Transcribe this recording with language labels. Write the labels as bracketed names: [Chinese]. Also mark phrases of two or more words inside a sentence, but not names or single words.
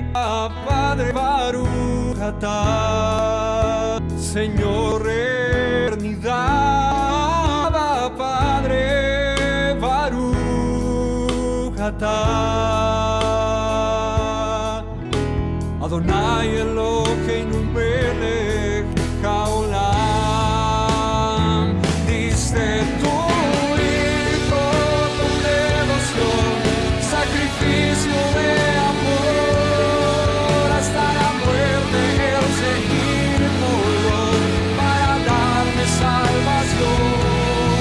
[Spanish] A Padre [Hebrew] ברוך אתה, [Spanish] Señor eternidad. A Padre [Hebrew] ברוך אתה. אדוני אלוהינו מלך העולם. [Spanish] Diste tu hijo con devoción, sacrificio de amor, hasta la muerte el seguirlo para darme salvación.